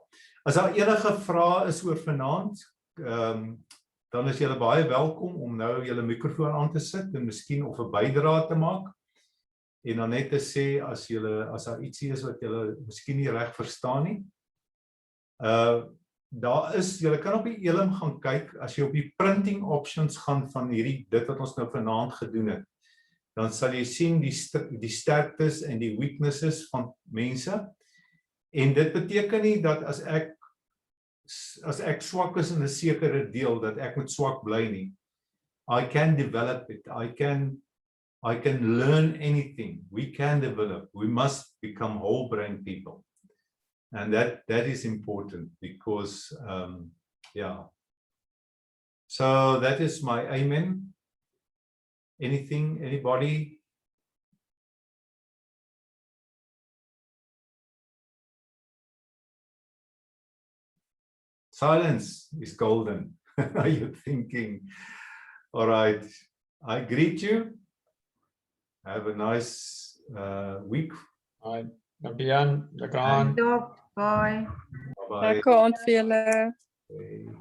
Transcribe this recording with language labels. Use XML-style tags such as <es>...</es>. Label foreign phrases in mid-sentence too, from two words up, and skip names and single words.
<af>As daar enige vrae is oor vanaand, dan is julle baie welkom om nou julle mikrofoon aan te sit en miskien of 'n bydrae te maak, en dan net te sê as daar ietsie is wat julle miskien nie reg verstaan nie. Julle kan op die ELIM gaan kyk, as jy op die</af> <en>printing options</en> <af>gaan van dit wat ons nou vanaand gedoen het, dan sal jy sien die sterktes en die weaknesses van mense, en dit beteken nie dat as ek swak is in 'n sekere deel, dat ek moet swak bly nie.</af> <en>I can develop it, I can learn anything, we can develop, we must become whole brain people. And that is important, because yeah. So that is my amen. Anything, anybody? Silence is golden. Are you thinking? All right, I greet you. Have a nice week.</en> <af>Dankie Jan, lekker aan. Bye. Bye-bye. Lekker aand vir julle. Okay.</af>